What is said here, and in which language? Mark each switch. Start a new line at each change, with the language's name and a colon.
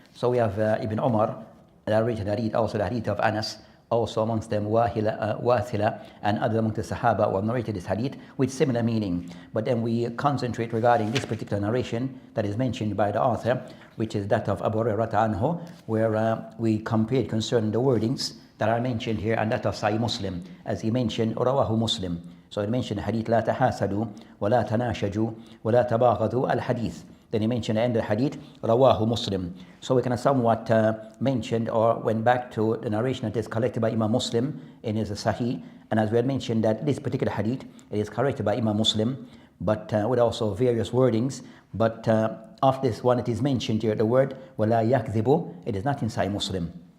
English: So we have Ibn Omar narrated hadith, also the hadith of Anas, also amongst them Wathila and other amongst the Sahaba who have narrated this hadith with similar meaning. But then we concentrate regarding this particular narration that is mentioned by the author, which is that of Abu Hurairah anhu, where we compared concerning the wordings that are mentioned here and that of Sahih Muslim, as he mentioned Rawahu Muslim. So he mentioned hadith
Arabic: لا تحاسدوا ولا تناشجوا ولا تباغضوا
English: al-hadith. Then he mentioned the end of the hadith, Rawahu Muslim. So we can somewhat mentioned or went back to the narration that is collected by Imam Muslim in his Sahih. And as we had mentioned that this particular hadith, it is collected by Imam Muslim, but with also various wordings. But of this one, it is mentioned here, the word,
Arabic: وَلَا يَكْذِبُ,
English: it is not in Sahih Muslim.